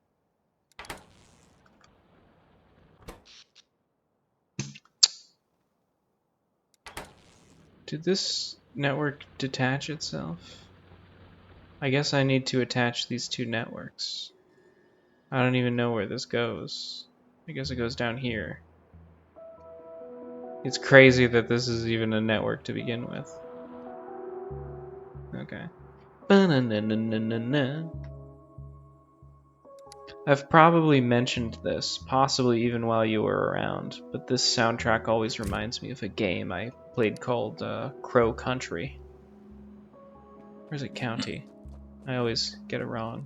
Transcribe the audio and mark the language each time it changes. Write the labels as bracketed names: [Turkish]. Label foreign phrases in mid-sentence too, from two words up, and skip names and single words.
[English] Did this network detach itself? I guess I need to attach these two networks. I don't even know where this goes. I guess it goes down here. It's crazy that this is even a network to begin with. Okay. Ba-na-na-na-na-na. I've probably mentioned this, possibly even while you were around, but this soundtrack always reminds me of a game I played called Crow Country. Or is it County? I always get it wrong.